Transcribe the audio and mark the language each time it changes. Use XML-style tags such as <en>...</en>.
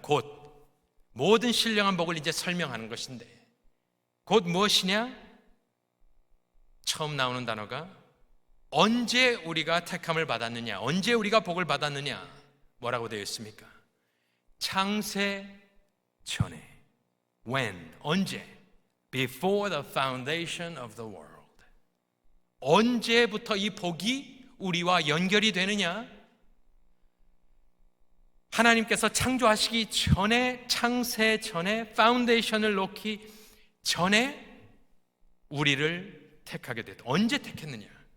<ko>곧 모든 신령한 복을 이제 설명하는 것인데 곧 무엇이냐? 처음 나오는 단어가 언제 우리가 택함을 받았느냐, 언제 우리가 복을 받았느냐, 뭐라고 되어 있습니까? 창세 전에. When, 언제?</ko> <en>Before the foundation of the world.</en> <ko>언제부터 이 복이 우리와 연결이 되느냐? 하나님께서 창조하시기 전에, 창세 전에, 파운데이션을 놓기 전에 우리를 택하게 됐다. 언제 택했느냐?</ko>